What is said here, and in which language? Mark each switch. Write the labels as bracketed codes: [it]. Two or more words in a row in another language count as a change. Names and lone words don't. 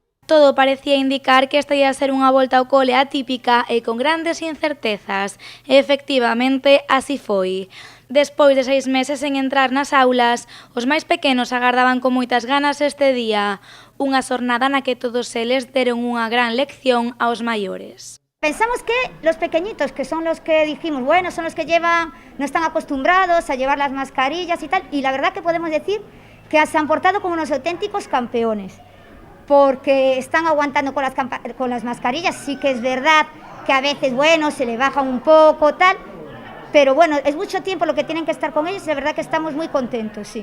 [gl] Todo parecía indicar que esta ia ser unha volta ao cole atípica e con grandes incertezas. E, efectivamente, así foi. Despois de 6 meses en entrar nas aulas, os máis pequenos agardaban con moitas ganas este día, unha xornada na que todos eles deron unha gran lección aos maiores. [es] Pensamos que los pequeñitos, que son los que dijimos, bueno, son los que no están acostumbrados a llevar las mascarillas y tal, y la verdad que podemos decir que se han portado como unos auténticos campeones, porque están aguantando con las mascarillas. Sí que es verdad que a veces, bueno, se le bajan un poco, tal, pero bueno, es mucho tiempo lo que tienen que estar con ellos, y la verdad que estamos muy contentos, sí.